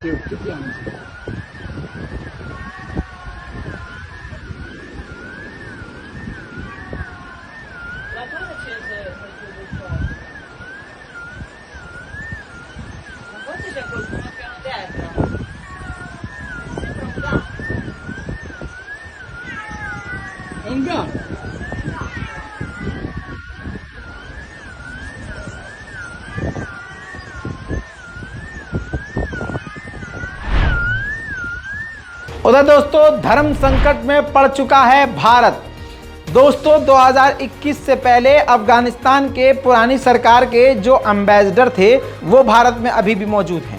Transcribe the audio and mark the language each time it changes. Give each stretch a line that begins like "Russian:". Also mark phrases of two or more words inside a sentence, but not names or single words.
Italian: Forse c'è qualcuno a piano terra. È un gatto.
Hindi: उधर दोस्तों धर्म संकट में पड़ चुका है भारत। दोस्तों 2021 से पहले अफगानिस्तान के पुरानी सरकार के जो एम्बेसडर थे वो भारत में अभी भी मौजूद हैं।